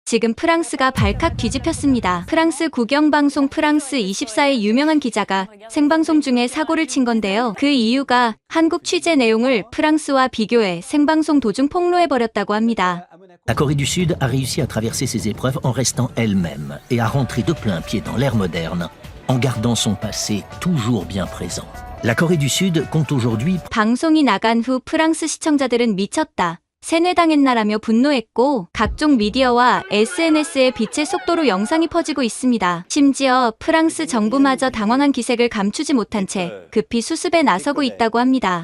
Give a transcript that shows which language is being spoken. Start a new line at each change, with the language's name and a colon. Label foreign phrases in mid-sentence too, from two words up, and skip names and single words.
Korean: 지금 프랑스가 발칵 뒤집혔습니다. 프랑스 국영방송 프랑스 24의 유명한 기자가 생방송 중에 사고를 친 건데요. 그 이유가 한국 취재 내용을 프랑스와 비교해 생방송 도중 폭로해버렸다고 합니다.
French: La Corée du Sud a réussi à traverser ces épreuves en restant elle-même et à rentrer de plein pied dans l'ère moderne, en gardant son passé toujours bien présent. La Corée du Sud compte aujourd'hui
Korean: 방송이 나간 후 프랑스 시청자들은 미쳤다, 세뇌당했나라며 분노했고 각종 미디어와 SNS에 빛의 속도로 영상이 퍼지고 있습니다. 심지어 프랑스 정부마저 당황한 기색을 감추지 못한 채 급히 수습에 나서고 있다고 합니다.